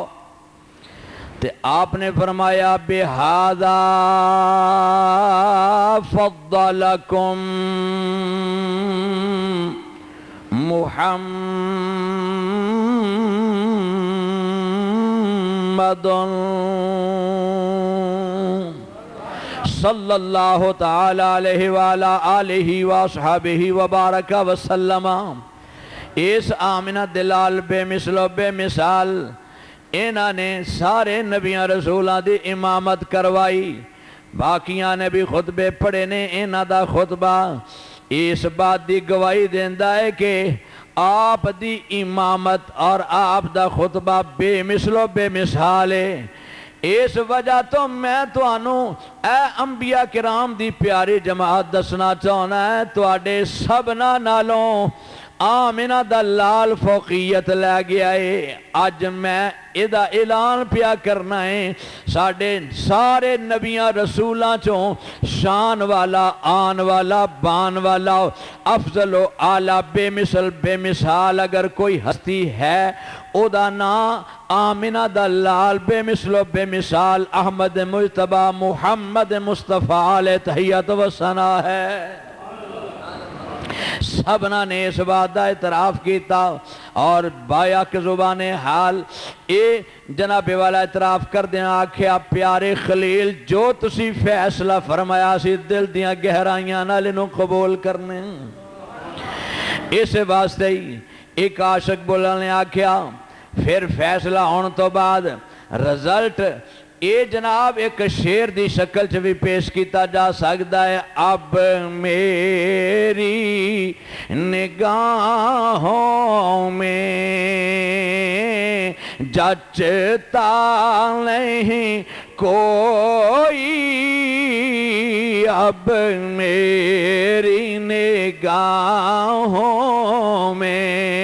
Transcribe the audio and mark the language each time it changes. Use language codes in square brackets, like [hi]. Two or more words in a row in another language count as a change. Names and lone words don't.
[pa] تے آپ نے فرمایا [ar] بِهَذَا فَضَّلَكُمْ [pa] محمد [ar] صلی اللہ تعالی علیہ وآلہ آلہ وصحبہ وبارک وسلم۔ [pa] اس آمنہ دلال بے مثل و بے مثال انہاں نے سارے نبیاں رسولاں دی امامت کروائی، باقیاں نے بھی خطبے پڑھے نے، انہاں دا خطبہ اس بات دی گواہی دیندا ہے کہ آپ دی امامت اور آپ دا خطبہ بے مثل و بے مثال ہے۔ اس وجہ تو میں توانوں اے انبیاء کرام دی پیاری جماعت دسنا چاہنا ہے، تواڈے سبنا نالوں آمنہ دا لال فوقیت لے گیا ہے۔ آج میں ادا اعلان پیا کرنا ہے، ساڑھے سارے نبیاں رسولاں چوں شان والا، آن والا، بان والا، افضل و اعلیٰ، بے مثل بے مثال اگر کوئی ہستی ہے، او دا نام آمنہ دا لال بے مثل و بے مثال احمد مجتبیٰ محمد مصطفیٰ علیہ تحیت و ثنا ہے۔ سبنا نے اس بات دا اعتراف کیتا اور بایا کے زبان حال اے جناب والا اعتراف کر دینا، آکھیا پیارے خلیل جو تسی فیصلہ فرمایا سی دل دیاں گہرائیاں نال انہوں قبول کرنے۔ اس واسطے ہی ایک عاشق بولا نے آکھیا پھر فیصلہ ہونے تو بعد رزلٹ اے جناب ایک شیر دی شکل چ بھی پیش کیتا جا سکتا ہے۔ [ur] اب میری نگاہوں میں جچتا نہیں کوئی، اب میری نگاہوں میں،